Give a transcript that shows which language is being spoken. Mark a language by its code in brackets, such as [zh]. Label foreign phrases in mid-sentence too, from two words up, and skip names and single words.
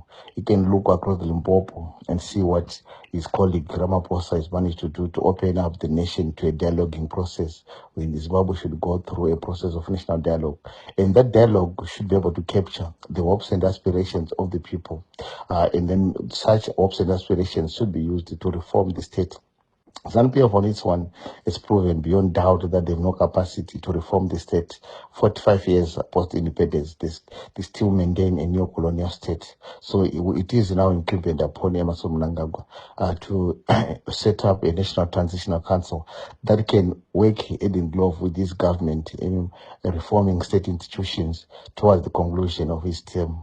[en] He can look across the Limpopo and see what his colleague Ramaphosa has managed to do to open up the nation to a dialoguing process, when Zimbabwe should go through a process of national dialogue. And that dialogue should be able to capture the hopes and aspirations of the people. And then such hopes and aspirations should be used to reform the state. ZANU-PF on its one has proven beyond doubt that they have no capacity to reform the state. 45 years post-independence, they still maintain a neo-colonial state. So it is now incumbent upon Emmerson Mnangagwa to set up a national transitional council that can work hand in glove with this government in reforming state institutions towards the conclusion of his term.